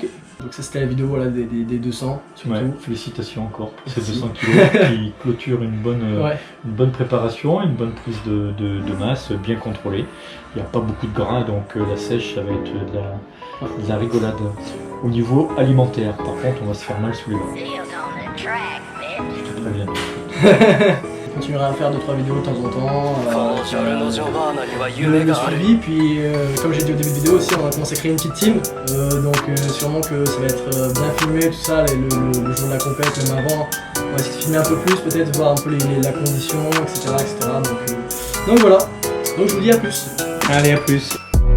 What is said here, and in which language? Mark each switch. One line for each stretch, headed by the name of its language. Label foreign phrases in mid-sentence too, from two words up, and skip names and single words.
French: Donc ça c'était la vidéo voilà, des 200 surtout. Ouais, félicitations encore pour ces Merci. 200 kg qui clôturent une Ouais. bonne préparation, une bonne prise de masse bien contrôlée. Il n'y a pas beaucoup de gras donc la sèche ça va être de la rigolade. Au niveau alimentaire, par contre on va se faire mal sous les bras.
English: Seals on the track, bitch.
French: Très bien. Je continuerai à faire 2-3 vidéos de temps en temps.
Japanese: このジョルノ・ジョバーナには
French: Le
Japanese: 夢がある。
French: suivi, puis comme j'ai dit au début de vidéo aussi, on va commencer à créer une petite team. Donc sûrement que ça va être bien filmé, tout ça, le jour de la compète, même avant. On va essayer de filmer un peu plus, peut-être voir un peu la condition, etc. etc. Donc voilà. Donc je vous dis à plus. Allez, à plus.